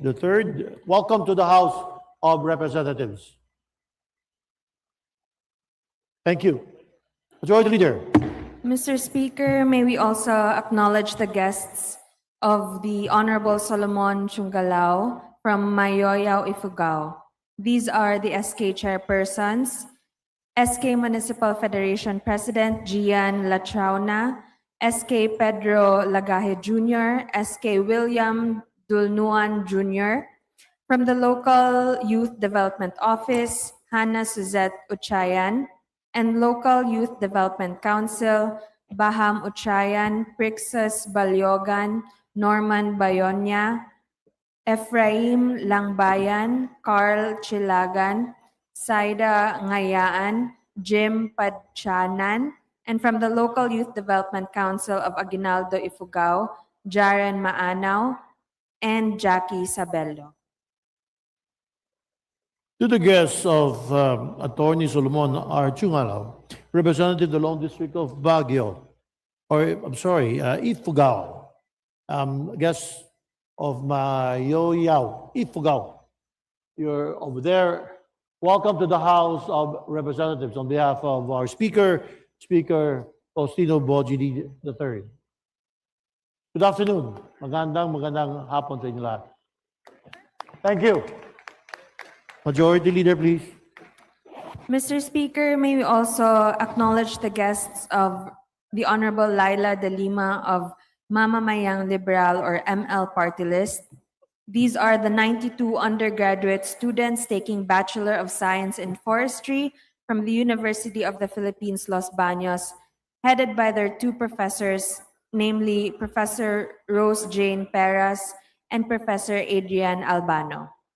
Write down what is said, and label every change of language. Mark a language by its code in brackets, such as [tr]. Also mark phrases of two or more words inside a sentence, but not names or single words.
[en] III, welcome to the House of Representatives. Thank you. Majority Leader. Mr. Speaker, may we also acknowledge the guests of the Honorable Solomon Chungalao from Mayoyao, Ifugao. These are the SK Chairpersons, SK Municipal Federation President Gian Latrauna, SK Pedro Lagaje Jr., SK William Dulnuan Jr., from the Local Youth Development Office, Hannah Suzette Uchayan, and Local Youth Development Council, Baham Uchayan, Prixus Balyogan, Norman Bayonia, Ephraim Langbayan, Carl Chilagan, Saida Ngayaan, Jim Padchanan, and from the Local Youth Development Council of Aguinaldo Ifugao, Jaren Maanaw, and Jackie Sabello. To the guests of Attorney Solomon R. Chungalao, representative of the Long District of Baguio, or I'm sorry, Ifugao, guests of Mayoyao, Ifugao. You're over there. Welcome to the House of Representatives on behalf of our Speaker, Speaker Faustino Boji D. III. Good afternoon. [tl] Magandang hapon sa inyo lahat. [en] Thank you. Majority Leader, please. Mr. Speaker, may we also acknowledge the guests of the Honorable Laila de Lima of Mamamayang Liberal or ML Party List. These are the 92 undergraduate students taking Bachelor of Science in Forestry from the University of the Philippines, Los Baños, headed by their two professors, namely Professor Rose Jane Peras and Professor Adrian Albano.